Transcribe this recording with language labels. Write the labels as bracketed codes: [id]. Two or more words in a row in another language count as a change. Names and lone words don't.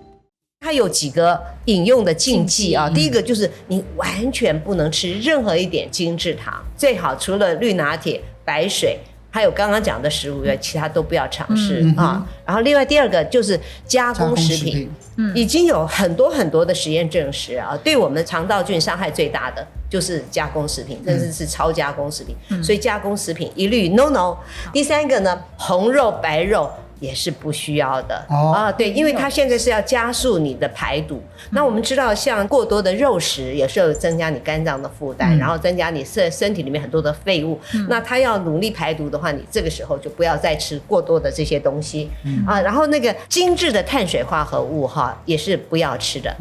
[zh] 它有幾個飲用的禁忌第一個就是你完全不能吃任何一點精製糖，最好除了綠拿鐵、白水還有剛剛講的食物以外，其他都不要嘗試然後另外第二個就是加工食品，已經有很多很多的實驗證實對我們的腸道菌傷害最大的就是加工食品，甚至是超加工食品，所以加工食品一律 no。第三個呢，紅肉白肉也是不需要的對，因為它現在是要加速你的排毒。那我們知道，像過多的肉食也是有增加你肝臟的負擔，然後增加你身體裡面很多的廢物。那它要努力排毒的話，你這個時候就不要再吃過多的這些東西然後那個精緻的碳水化合物也是不要吃的。